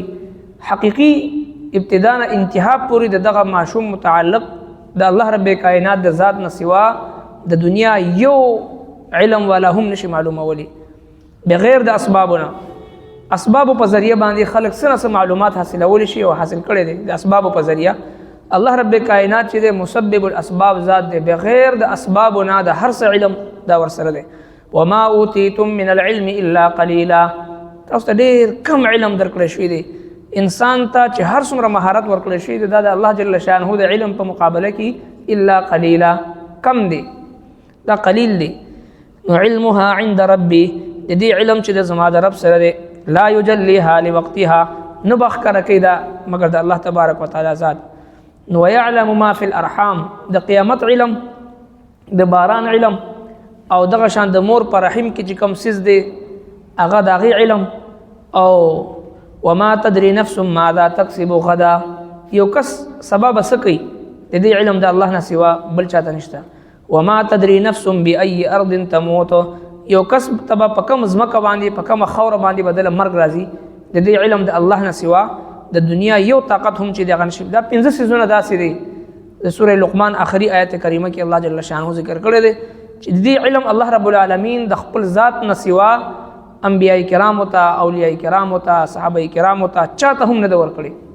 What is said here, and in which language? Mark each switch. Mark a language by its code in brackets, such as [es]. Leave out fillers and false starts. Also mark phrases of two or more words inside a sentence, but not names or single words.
[ps] حقیقي ابتدا نه انتها پورې د دغه ماشوم متعلق د الله رب کائنات د ذات نه سوا د دنیا یو علم والا هم نشي معلومولی بغیر د اسبابونه. اسباب په ذریعہ باندې خلق سره معلومات حاصلول شي او حاصل کړي دي د اسباب په ذریعہ. الله رب کائنات چې د [ar] مسبب الاسباب [ps] ذات دی، بغیر د اسبابونه د هر څه علم دا ورسره دی. [ar] وما اوتیتم من العلم الا قلیلا، [ps] تاسو ته ډېر کم علم درکړی شوی دی. انسان ته چې هر څومره مهارت ورکړی شوی دی دا د الله [ar] جل شانه [ps] د علم په مقابله کې [ar] الا قلیلا، [ps] کم دی، دا قلیل دی. [ar] نو علمها عند ربي، [ps] د دې علم چې د زما د رب سره دی، [ar] لا یجلیها لوقتها، [ps] نه بخکره کوي دا مگر د الله [ar] تبارک وتعالی [ps] ذات. [ar] نو ويعلم ما في الارحام، [ps] د قیامت علم، د باران علم، او دغه شان د مور پر رحم کې چې کوم سیز دی هغه د هغې علم. [ar] او وما تدري نفس ماذا تکسب غدا، [ps] یو کس سبب څه کوي د دې علم د الله نه سوا بل چاته نشته. [ar] وما تدري نفس بأي ارض تموت، [ps] یو کس تبه په کوم ځمکه باندې په کومه خوره باندې بدله مرګ راځي، د دې علم د الله نه سوا د دنیا یو طاقت هم چې دغه نشي. دا 15 سيزونه داسې دي د سوره لقمان آخري آیت کریمه کې الله [ar] جل شانه [ps] ذکر کړی دی چې د دې علم الله [ar] رب العالمین [ps] د خپل ذات نه سوا انبیاء کرام ته، اولیاء کرام ته، صحابه کرام ته چاته هم نه ورکړي.